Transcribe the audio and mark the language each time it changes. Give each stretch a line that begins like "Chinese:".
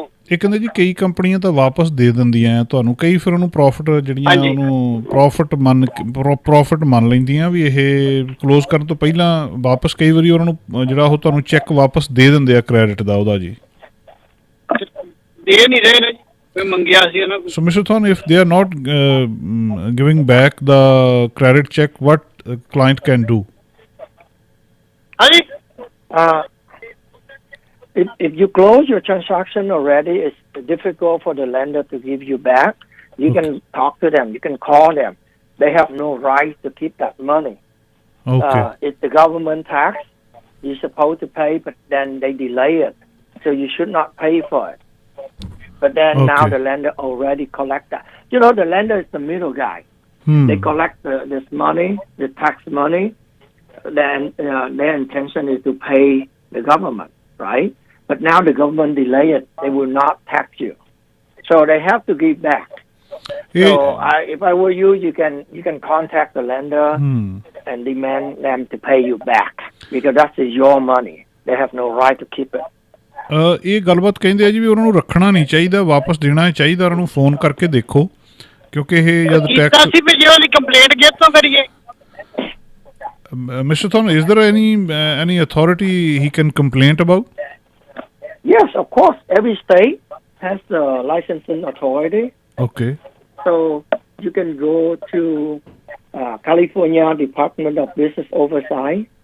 Punjabi: ਇਹ ਕਹਿੰਦੇ ਜੀ ਕਈ ਕੰਪਨੀਆਂ ਤਾਂ ਵਾਪਸ ਦੇ ਦਿੰਦੀਆਂ ਤੁਹਾਨੂੰ, ਕਈ ਫਿਰ ਉਹਨੂੰ ਪ੍ਰੋਫਿਟ ਜਿਹੜੀਆਂ ਉਹਨੂੰ ਪ੍ਰੋਫਿਟ ਮੰਨ ਲੈਂਦੀਆਂ ਵੀ ਇਹ ਕਲੋਜ਼ ਕਰਨ ਤੋਂ ਪਹਿਲਾਂ ਵਾਪਸ, ਕਈ ਵਾਰੀ ਉਹਨਾਂ ਨੂੰ ਜਿਹੜਾ ਉਹ ਤੁਹਾਨੂੰ ਚੈੱਕ ਵਾਪਸ ਦੇ ਦਿੰਦੇ ਆ ਕ੍ਰੈਡਿਟ ਦਾ ਉਹਦਾ ਜੀ। ਦੇ ਨਹੀਂ ਰਹੇ ਨੇ ਜੀ, ਮੰਗਿਆ ਸੀ ਉਹਨਾਂ ਕੋਲ।
English: So Mr. Thon, if they are not giving back the credit check, what client can do?
Punjabi: ਹਾਂਜੀ,
English: If you close your transaction already, it's difficult for the lender to give you back. You can talk to them. You can call them. They have no right to keep that money. Okay. It's the government tax. You're supposed to pay, but then they delay it. So you should not pay for it. But then now the lender already collect that. You know, the lender is the middle guy. They collect this money, the tax money. Then their intention is to pay the government, right? But now the government delay it. They will not tax you. So they have to give back. So if I were you, you can contact the lender and demand them to pay you back, because that is your money. They have no right to keep it.
Punjabi: ਇਹ ਗੱਲਬਾਤ ਕਹਿੰਦੇ ਆ ਜੀ ਵੀ ਉਹਨਾਂ ਨੂੰ ਰੱਖਣਾ ਨਹੀਂ ਚਾਹੀਦਾ, ਵਾਪਸ ਦੇਣਾ ਚਾਹੀਦਾ, ਉਹਨਾਂ ਨੂੰ ਫੋਨ ਕਰਕੇ ਦੇਖੋ, ਕਿਉਂਕਿ ਇਹ ਜਦ ਟੈਕਸ ਅਸੀਂ ਵੀ ਜੇ ਉਹਦੀ ਕੰਪਲੇਂਟ ਕਿੱਥੋਂ ਕਰੀਏ?
English: Mr. Thon, is there any authority he can complain about? Yes, of course. Every state has the licensing authority. Okay. So you can go to California Department of Business Oversight.